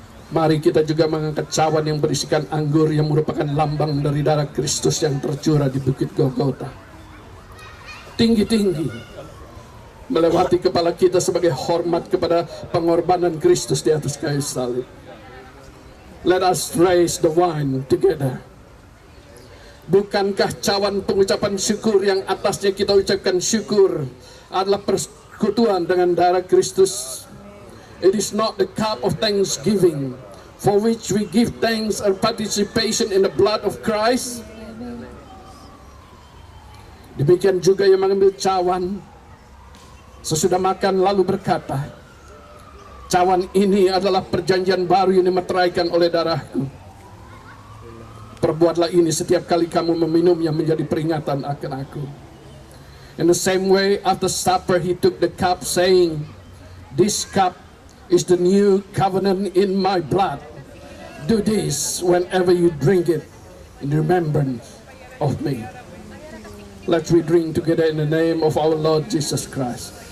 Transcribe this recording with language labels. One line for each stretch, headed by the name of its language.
Indonesian: Mari kita juga mengangkat cawan yang berisikan anggur yang merupakan lambang dari darah Kristus yang tercurah di Bukit Golgota. Tinggi-tinggi melewati kepala kita sebagai hormat kepada pengorbanan Kristus di atas kayu salib.
English: Let us raise the wine together.
Indonesian: Bukankah cawan pengucapan syukur yang atasnya kita ucapkan syukur adalah persekutuan dengan darah Kristus?
English: It is not the cup of thanksgiving, for which we give thanks or participation in the blood of Christ.
Indonesian: Demikian juga yang mengambil cawan sesudah makan lalu berkata, cawan ini adalah perjanjian baru yang dimeteraikan oleh darahku. Perbuatlah ini setiap kali kamu meminumnya menjadi peringatan akan aku.
English: In the same way, after supper he took the cup, saying, this cup is the new covenant in my blood. Do this whenever you drink it in remembrance of me. Let's we drink together in the name of our Lord Jesus Christ.